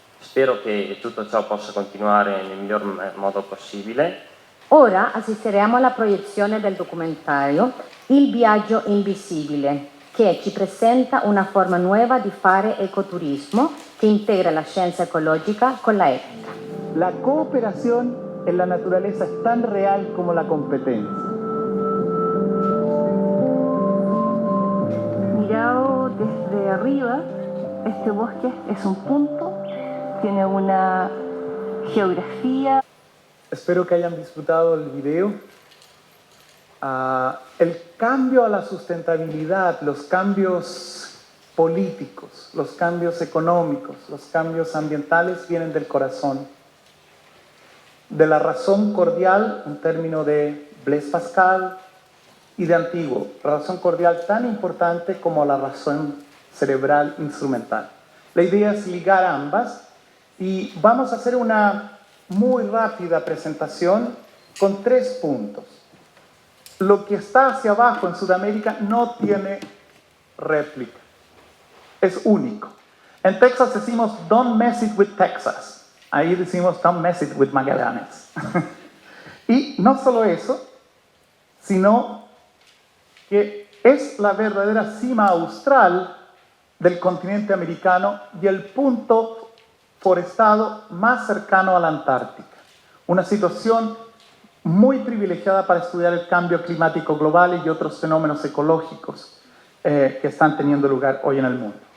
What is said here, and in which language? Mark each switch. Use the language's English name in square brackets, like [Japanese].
[Italian] Spero che tutto ciò possa continuare nel miglior modo possibile. Ora assisteremo alla proiezione del documentario Il viaggio invisibile, che ci presenta una forma nuova di fare ecoturismo che integra la scienza ecologica con la ética. [Spanish] La cooperación en la naturaleza es tan real como la competencia. Mirado desde arriba, este bosque es un punto, tiene una geografía. Espero que hayan disfrutado el video. El cambio a la sustentabilidad, los cambios políticos, los cambios económicos, los cambios ambientales vienen del corazón. De la razón cordial, un término de Blaise Pascal y de antiguo, razón cordial tan importante como la razón cerebral instrumental. La idea es ligar ambas y vamos a hacer una muy rápida presentación con 3 puntos. Lo que está hacia abajo en Sudamérica no tiene réplica, es único. En Texas decimos [English] don't mess it with Texas, [Spanish] ahí decimos [English] don't mess it with Magallanes. [Spanish] Y no solo eso, sino que es la verdadera cima austral del continente americano y el punto forestado más cercano a la Antártica. Una situación muy privilegiada para estudiar el cambio climático global y otros fenómenos ecológicos que están teniendo lugar hoy en el mundo.